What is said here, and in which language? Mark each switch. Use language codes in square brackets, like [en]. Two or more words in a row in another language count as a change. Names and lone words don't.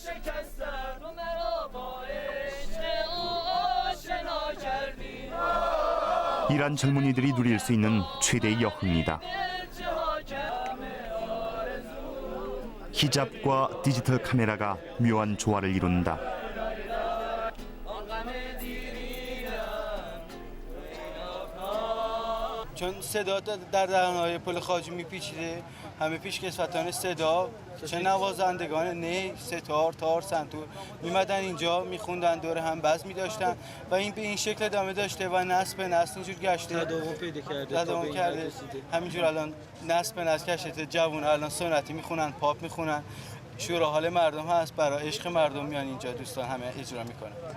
[ko] 이란 젊은이들이 누릴 수 있는 최대의 여흥이다. 히잡과 디지털 카메라가 묘한 조화를 이룬다. [fa] چون صدا در دهن‌های پل خواجو میپیچیده همه پیشکسوتان صدا چه نوازندگان نی، ستار، تار، سنتور میمدن اینجا میخوندن دور هم بزم میداشتن و این به این شکل ادامه داشته و نسل به نسل اینجور گشته تداوم کرده همینجور الان نسل به نسل گشته جوون الان سنتی میخونن پاپ میخونن شور حال مردم هست برای عشق مردم میان اینجا دوستان همه اجرا میکنن